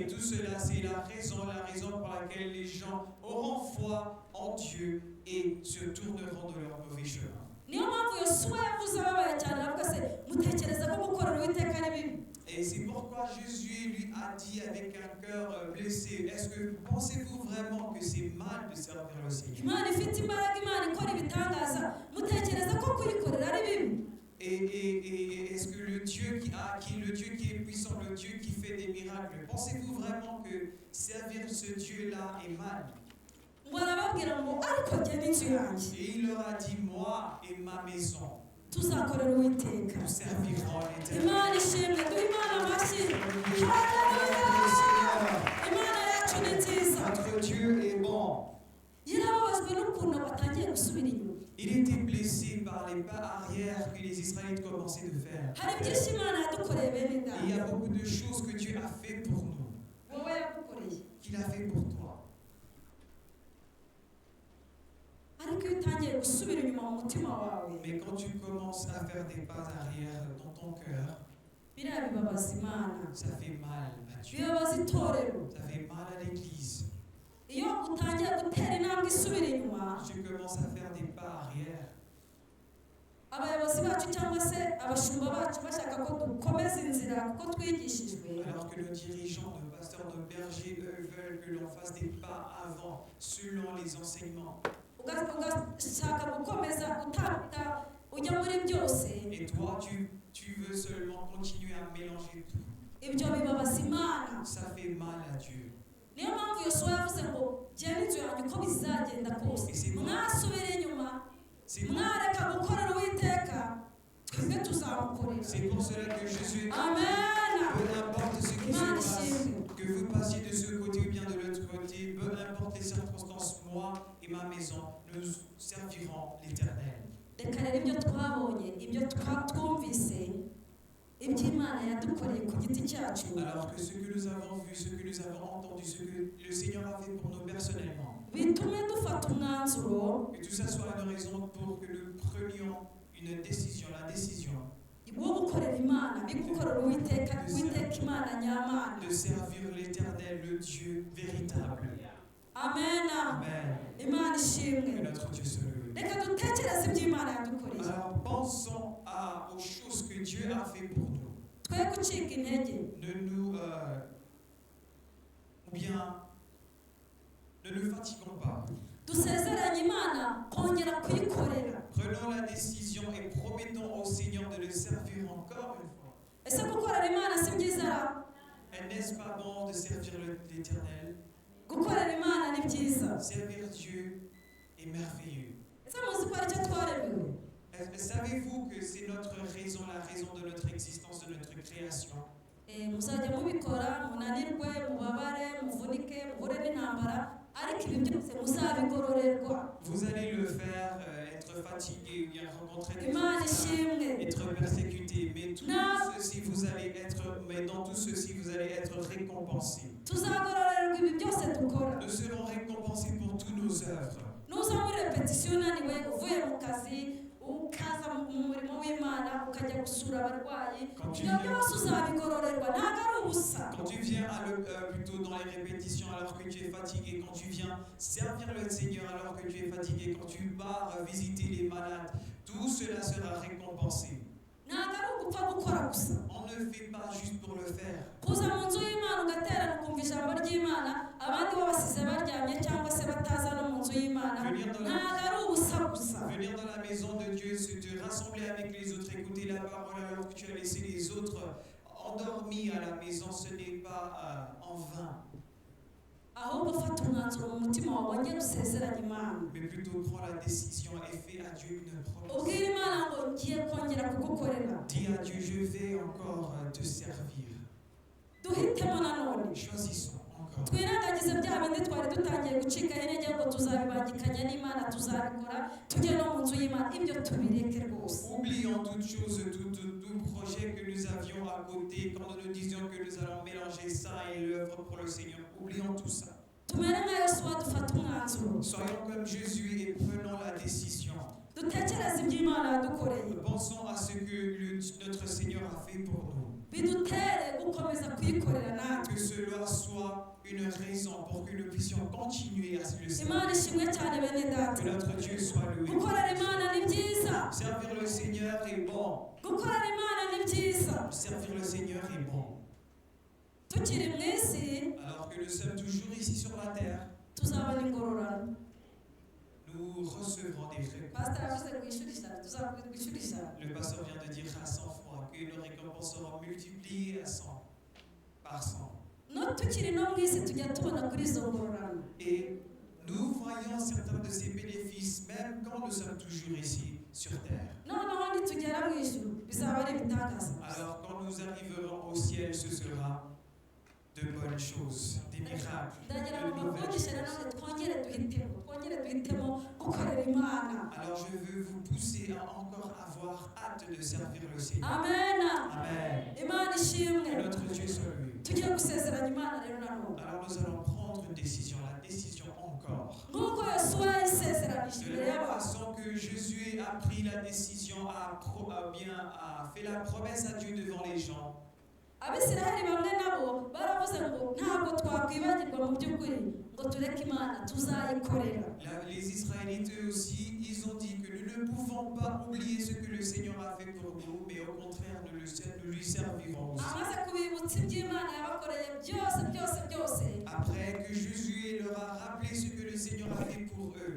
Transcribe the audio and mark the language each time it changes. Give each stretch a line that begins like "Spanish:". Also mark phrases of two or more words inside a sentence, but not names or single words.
French: Et tout cela, c'est la raison pour laquelle les gens auront foi en Dieu et se tourneront de leur mauvais chemin.
Kinyarwanda: Niyo mpamvu
French: Et c'est pourquoi Jésus lui a dit avec un cœur blessé, est-ce que pensez-vous vraiment que c'est mal de servir le Seigneur?
Kinyarwanda: imana ifite imbaraga, imana ikora ibitangaza, mutekereza ko kuyikorera ari bibi?
French: Et est-ce que le Dieu le Dieu qui est puissant, le Dieu qui fait des miracles, pensez-vous vraiment que servir ce Dieu-là est mal?
Kinyarwanda: Ngo arababwira ngo ariko jye n'inzu yanjye
French: Et il leur a dit, moi et ma maison,
Kinyarwanda: tuzakorera Uwiteka.
French: nous servirons l'Éternel.
Kinyarwanda: Imana ishimwe, duhe Imana amashyi. Imana yacu ni nziza.
French: Notre Dieu est bon.
Kinyarwanda: Yarababajwe n'ukuntu batangiye gusubira inyuma.
French: Il était blessé par les pas arrière que les Israélites commençaient de faire.
Kinyarwanda: Hari byinshi Imana yadukoreye bene
French: Et il y a
Kinyarwanda: data.
French: beaucoup de choses que Dieu a fait pour nous,
Kinyarwanda: Wowe yagukoreye.
French: qu'il a fait pour toi.
Kinyarwanda: Ariko iyo utangiye gusubira inyuma mu mutima wawe,
French: Mais quand tu commences à faire des pas arrière dans ton cœur,
Kinyarwanda: biriya bibabaza Imana,
French: ça fait mal à Dieu.
Kinyarwanda: bibabaza itorero.
French: Ça fait mal à l'Église.
Kinyarwanda: Iyo utangiye gutera intambwe isubira inyuma,
French: Tu commences à faire des pas arrière.
Kinyarwanda: abayobozi bacu cyangwa se abashumba bacu bashaka ko dukomeza inzira kuko twigishijwe,
French: Alors que nos dirigeants, nos pasteurs, nos bergers, eux, veulent que l'on fasse des pas avant, selon les enseignements.
Kinyarwanda: ugashaka gukomeza utapita ujya muri byose,
French: Et toi, tu veux seulement continuer à mélanger tout.
Kinyarwanda: ibyo bibabaza Imana.
French: Ça fait mal à Dieu.
Kinyarwanda: Niyo mpamvu Yosuwa yavuze ngo jya n'inzu yanjye uko bizagenda kose mwasubire inyuma,
French: C'est pour,
Kinyarwanda: mwareka gukorera Uwiteka, twebwe tuzamukorera.
French: c'est pour cela que Jésus,
Kinyarwanda: Amen.
French: peu importe ce qui se
Kinyarwanda: Imana
French: passe,
Kinyarwanda: ishimwe.
French: que vous passiez de ce côté ou bien de l'autre côté, peu importe les circonstances, moi et ma maison, nous servirons l'Éternel.
Kinyarwanda: Reka rero ibyo twabonye, ibyo twumvise, ibyo Imana yadukoreye ku giti cyacu,
French: Alors que ce que nous avons vu, ce que nous avons entendu, ce que le Seigneur a fait pour nous personnellement,
Kinyarwanda: bitume dufata umwanzuro
French: que tout ça soit une raison pour que nous prenions une décision, la décision
Kinyarwanda: wo gukorera Imana, bigukorera Uwiteka, Uwiteka Imana nyamana.
French: de servir l'Éternel, le Dieu véritable.
Kinyarwanda: Amen.
French: Amen.
Kinyarwanda: Imana
French: Que
Kinyarwanda: ishimwe.
French: notre Dieu soit loué.
Kinyarwanda: Reka dutekereze ibyo Imana yadukoreye,
French: Alors pensons aux choses que Dieu a fait pour nous.
Kinyarwanda: twe gucika intege.
French: Ou bien, ne nous fatiguons pas.
Kinyarwanda: Dusezeranye Imana kongera kuyikorera.
French: Prenons la décision et promettons au Seigneur de le servir encore une fois.
Kinyarwanda: Ese gukorera Imana si byiza?
French: Et n'est-ce pas bon de servir l'Éternel?
Kinyarwanda: Gukorera Imana ni byiza.
French: Servir Dieu est merveilleux.
Kinyarwanda: Ese muzi ko ari cyo twaremewe?
French: Savez-vous que c'est notre raison, la raison de notre existence, de notre création?
Kinyarwanda: Muzajya mubikora, munanirwe, mubabare, muvunike, muhure n'intambara, ariko ibi byose muzabigororerwa.
French: Vous allez le faire, être fatigué ou bien rencontrer des
Kinyarwanda: Imana
French: obstacles,
Kinyarwanda: ishimwe.
French: être persécuté, mais dans tout ceci vous allez être récompensés.
Kinyarwanda: Tuzagororerwa ibi byose dukora.
French: Nous serons récompensés pour toutes nos œuvres.
Kinyarwanda: Nuza muri repetition unaniwe, uvuye mu kazi, ukaza mu murimo w'Imana, ukajya gusura abarwayi, ibyo byose uzabigororerwa, ntabwo ari ubusa.
French: Quand tu viens plutôt dans les répétitions alors que tu es fatigué, quand tu viens servir le Seigneur alors que tu es fatigué, quand tu pars visiter les malades, tout cela sera récompensé.
Kinyarwanda: Ntabwo ari ugupfa gukora gusa.
French: On ne fait pas juste pour le faire.
Kinyarwanda: Kuza mu nzu y'Imana ugaterana ukumva ijambo ry'Imana, abandi babasize baryamye cyangwa se bataza no mu nzu y'Imana, ntabwo ari ubusa gusa.
French: Venir dans la maison de Dieu, c'est te rassembler avec les autres, écouter la parole alors que tu as laissé les autres endormis à la maison, ce n'est pas en vain.
Kinyarwanda: Ahubwo fata umwanzuro mu mutima wawe wongere usezeranye Imana.
French: Mais plutôt prends la décision et fais à Dieu une promesse.
Kinyarwanda: Ubwire Imana ngo ngiye kongera kugukorera.
French: Dis à Dieu, je vais encore te servir.
Kinyarwanda: Duhitemo nanone.
French: Choisissons encore.
Kinyarwanda: Twirengagize bya bindi twari dutangiye gucikaho intege ngo tuzabibangikanya n'Imana, tuzabikora tujye no mu nzu y'Imana, ibyo tubireke rwose.
French: Oublions toute chose, tout projet que nous avions à côté, quand nous disions que nous allons mélanger ça et l'œuvre pour le Seigneur. Oublions tout ça.
Kinyarwanda: Tumere nka Yosuwa dufata umwanzuro.
French: Soyons comme Jésus et prenons la décision.
Kinyarwanda: Dutekereze ibyo Imana yadukoreye.
French: Pensons à ce que notre Seigneur a fait pour nous.
Kinyarwanda: Bidutere gukomeza kuyikorera natwe.
French: Que cela soit une raison pour que nous puissions continuer à le servir.
Kinyarwanda: Imana ishimwe cyane bene data.
French: Que notre Dieu soit loué.
Kinyarwanda: Gukorera Imana ni byiza.
French: Servir le Seigneur est bon.
Kinyarwanda: Gukorera Imana ni byiza.
French: Servir le Seigneur est bon.
Kinyarwanda: tukiri mu isi
French: Alors que nous sommes toujours ici sur la terre,
Kinyarwanda: tuzabona ingororano.
French: nous recevrons des récompenses.
Kinyarwanda: Pastor yavuze kwishyurisha, tuzakwishyurisha.
French: Le pasteur vient de dire à 100 fois que nos récompenses seront multipliées à 100, par 100.
Kinyarwanda: No tukiri no mu isi tujya tubona kuri izo ngororano.
French: Et nous voyons certains de ces bénéfices, même quand nous sommes toujours ici sur terre.
Kinyarwanda: Noneho nitugera mu ijuru bizaba ari ibitangaza.
French: Alors quand nous arriverons au ciel, ce sera de bonnes choses, des miracles,
Kinyarwanda: ndagira
French: de
Kinyarwanda: ngo
French: nouvelles
Kinyarwanda: mbavugishe
French: choses.
Kinyarwanda: nanone twongere duhitemo gukorera Imana.
French: Alors je veux vous pousser à encore avoir hâte de servir le Seigneur.
Kinyarwanda: Amen.
French: Amen.
Kinyarwanda: Imana ishimwe.
French: Que notre Dieu soit loué.
Kinyarwanda: Tugiye gusezeranya Imana rero nanone.
French: Alors nous allons prendre une décision, la décision encore.
Kinyarwanda: Nk'uko Yosuwa yayisezeranije
French: De
Kinyarwanda: imbere
French: la même
Kinyarwanda: y'abantu.
French: façon que Jésus a pris la décision, a fait la promesse à Dieu devant les gens.
Kinyarwanda: Abisiraheli bamwe nabo baravuze ngo ntabwo twakwibagirwa mu by'ukuri ngo tureke Imana tuzayikorera.
French: Les Israélites eux aussi, ils ont dit que nous ne pouvons pas oublier ce que le Seigneur a fait pour nous, mais au contraire, nous lui servirons aussi.
Kinyarwanda: Amaze kubibutsa iby'Imana yabakoreye byose.
French: Après que Jésus leur a rappelé ce que le Seigneur a fait pour eux,